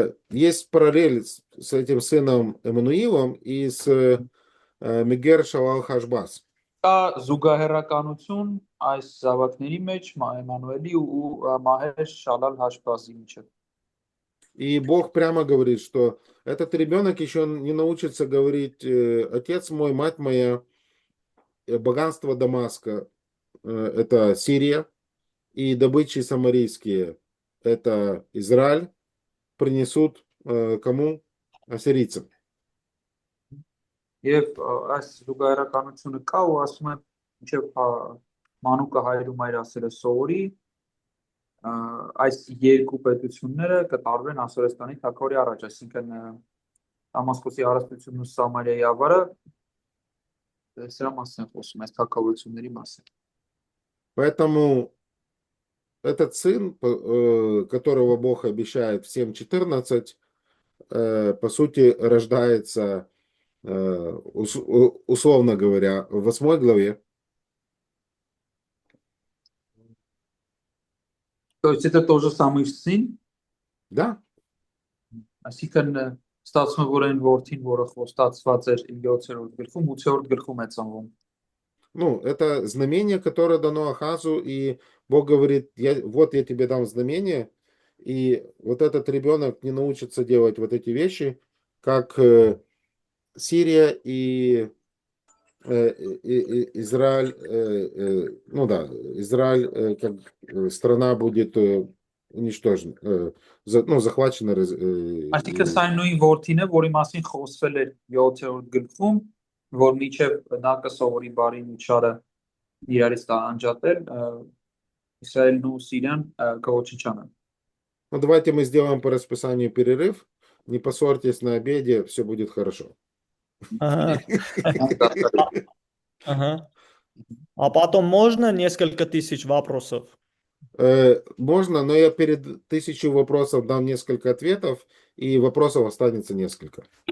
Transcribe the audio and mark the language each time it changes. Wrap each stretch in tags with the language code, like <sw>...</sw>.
<ru>Есть параллель с этим сыном Эммануилом и с Мегер Шалал Хашбас.</ru> <hy>Կա զուգահեռականություն այս զավակների մեջ Էմանուելի ու Մահեր Շալալ Հաշբազի միջև։</hy> <ru>И Бог прямо говорит, что этот ребенок еще не научится говорить «Отец мой, мать моя», богатство Дамаска – это Сирия, и добычи самарийские – это Израиль, принесут кому? Ассирийцам.</ru> <hy>Եվ այս զուգահեռականությունը կա ու ասում է մինչև մանուկը հայրու մայր ասել է Սողորի, այս երկու պետությունները կտարվեն Ասորեստանի թագավորի առաջ, այսինքն Դամասկոսի հարստությունն ու Սամարիայի ավարը սրա մասին է խոսում, այս թագավորությունների մասին։</hy> <ru>Поэтому этот сын, которого Бог обещает в 7:14, по сути, рождается, условно говоря, в 8 главе. То есть это тоже самый сын, Да.</ru> <hy>այսինքն ստացվում է որ այն որդին, որը խոստացված էր 7-րդ գլխում, 8-րդ գլխում է ծնվում։</hy> <ru>Ну, это знамение, которое дано Ахазу, и Бог говорит, вот я тебе дам знамение, и вот этот ребенок не научится делать вот эти вещи, как Сирия и Израиль, ну да, Израиль, как страна будет уничтожена, ну, захвачена.</ru> <hy>Այսինքն սա նույն որդին է, որի մասին խոսվել էր 7-րդ գլխում, որ միջև նա կսովորի բարին ու չարը իրարից անջատել, Իսրայելն ու Սիրիան կոչնչանան։</hy> <ru>Ну, давайте мы сделаем по расписанию перерыв. Не поссорьтесь на обеде, все будет хорошо. Ага. Ага. А потом можно несколько тысяч вопросов? Можно, но я перед 1000 вопросов дам несколько ответов, и вопросов останется несколько.</ru>